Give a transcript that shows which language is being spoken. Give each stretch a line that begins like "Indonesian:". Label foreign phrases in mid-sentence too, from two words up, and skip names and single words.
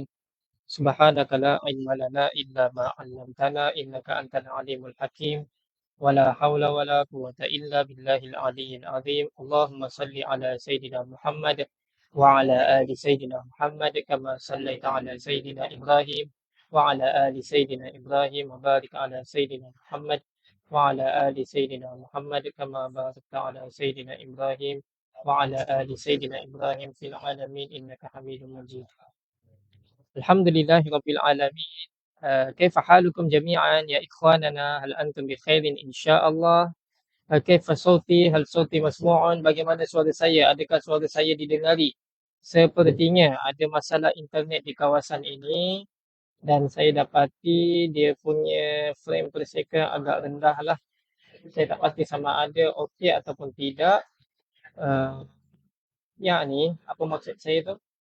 Arabic: سبحانك لا علم لنا إلا ما علمتنا إنك أنت العليم الحكيم. ولا حول ولا قوة إلا بالله العلي العظيم. اللهم صل على سيدنا محمد وعلى آل سيدنا محمد كما صليت على سيدنا إبراهيم وعلى آل سيدنا إبراهيم وبارك على سيدنا محمد وعلى آل سيدنا محمد كما باركت على سيدنا إبراهيم وعلى آل سيدنا إبراهيم في العالمين إنك حميد مجيد. الحمد لله رب العالمين. كيف حالكم جميعا يا إخواننا? هل أنتم بخير إن شاء الله? كيف صوتي؟ هل صوتي مسموع?
Malay: Bagaimana suara saya? Adakah suara saya didengari? Sepertinya ada masalah internet di kawasan ini dan saya dapati dia punya
English: frame per second
Malay: agak rendah lah. Saya tak pasti sama ada okey ataupun tidak. Uh, ni apa maksud saya tu?